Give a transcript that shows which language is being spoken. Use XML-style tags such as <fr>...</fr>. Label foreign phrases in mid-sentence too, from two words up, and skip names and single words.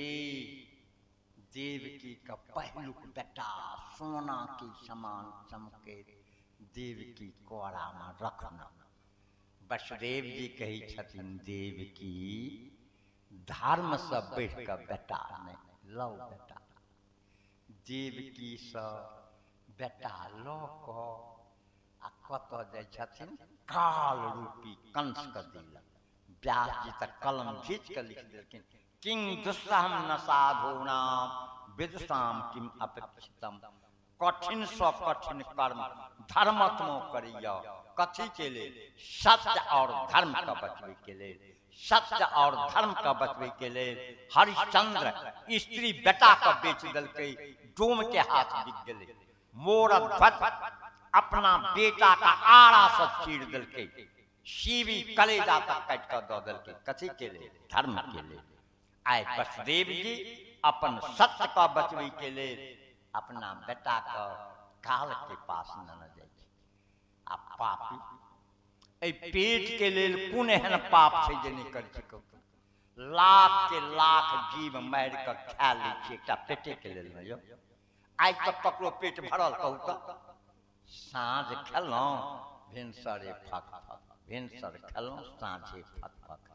<mai>देवकी का पहिलुक बेटा सोना के समान चमके देवकी कोरा में रखना। वसुदेव जी कही छथिन देवकी धर्म से बढ़ के बेटा नहीं लौ बेटा। देवकी से बेटा लऽ कऽ आ कतऽ जाइ छथिन काल रूपी कंस के दिलक। व्यास जी तक कलम घींच के लिख देलखिन</mai> <sa>किं दुस्सहम न साधूनाम विदुषाम किम अपेक्षितम।</sa> <mai>कठिन सँ कठिन कर्म धर्मत्मो करिय। कथी के लेल? सत्य और धर्म का बचवे के लेल। सत्य और धर्म का बचवे के लेल हरिश्चंद्र स्त्री बेटा का बेच दलकै, डोम के हाथ बिक गेलै। मोरध्वज अपना बेटा का आड़ा से चीर दलकै, सीवी कलेजा तक काट कर दऽ दलकै। कथी के लेल? धर्म के लेल। आइ वसुदेव जी अपन सत्य का बचवे के लेल अपना बेटा का काल के पास न जाइ छै। आ पापी ए पेट के लेल कोन एहन पाप छै जे नहि कर सकै? लाख के लाख जीव मारि के खा लै छै एकटा पेटे के लेल न यौ। आइ तक ककरो पेट भरल कहू तऽ? साँझ खेलहुँ भिनसरे फक फक, भिनसर खेलहुँ साँझे फक फक।</mai>